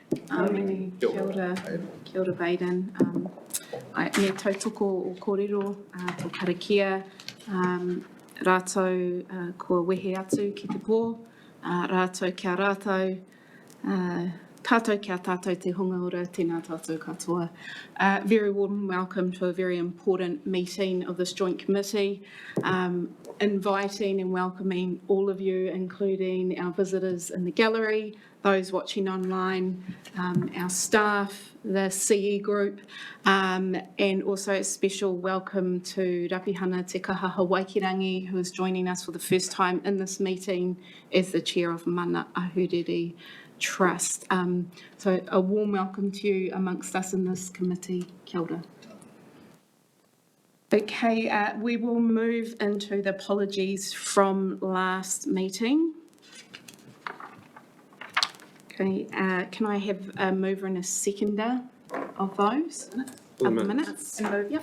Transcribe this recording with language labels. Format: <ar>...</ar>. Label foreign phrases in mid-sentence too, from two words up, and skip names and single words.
<mi>Āmene. Kia ora Baden. Me tautoko o kōrero, tō karakia, rātou kua wehe atu ki te pō, rātou kia rātou, tātou kia tātou te hunga ora, tēnā tātou katoa.</mi> <en>Very warm welcome to a very important meeting of this joint committee, inviting and welcoming all of you, including our visitors in the gallery, those watching online, our staff, the CE group, and also a special welcome to Rapihana Te Kahaha Waikirangi, who is joining us for the first time in this meeting as the chair of Mana Ahuriri Trust. So a warm welcome to you amongst us in this committee.</en> <mi>Kia ora.</mi> <en>Okay, we will move into the apologies from last meeting. Okay, can I have a mover and a seconder of those? Of the minutes? Yep.</en>